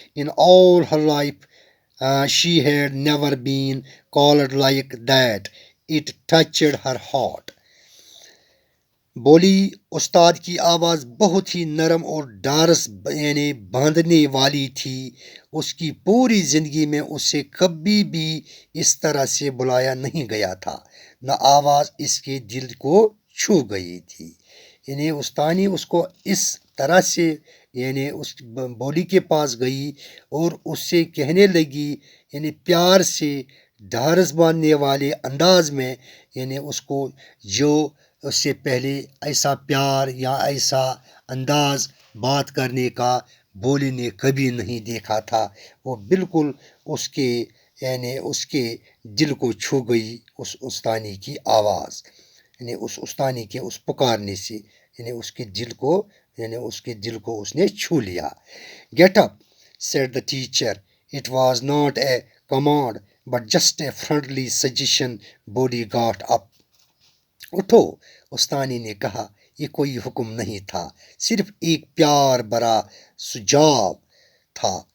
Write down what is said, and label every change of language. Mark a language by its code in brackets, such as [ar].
[en] In all her life, she had never been called like that. It touched her heart. [ur] بولی استاد کی آواز بہت ہی نرم اور ڈارس باندھنے والی تھی. اس کی پوری زندگی میں اسے کبھی بھی اس طرح سے بلایا نہیں گیا تھا، نہ آواز اس کے دل کو چھو گئی تھی. یعنی استانی اس کو اس طرح سے اس بولی کے پاس گئی اور اس سے کہنے لگی، پیار سے ڈھارس باندھنے والے انداز میں، اس کو جو اس سے پہلے ایسا پیار یا ایسا انداز بات کرنے کا بولی نے کبھی نہیں دیکھا تھا. وہ بالکل اس کے دل کو چھو گئی اس استانی کی آواز، اس استانی کے اس پکارنے سے، اس کے دل کو اس نے چھو لیا. [en] Get up, said the teacher. It was not a command, but just a friendly suggestion. Body got up. [ur] اٹھو، استانی نے کہا. یہ کوئی حکم نہیں تھا، صرف ایک پیار بھرا سجھاؤ تھا.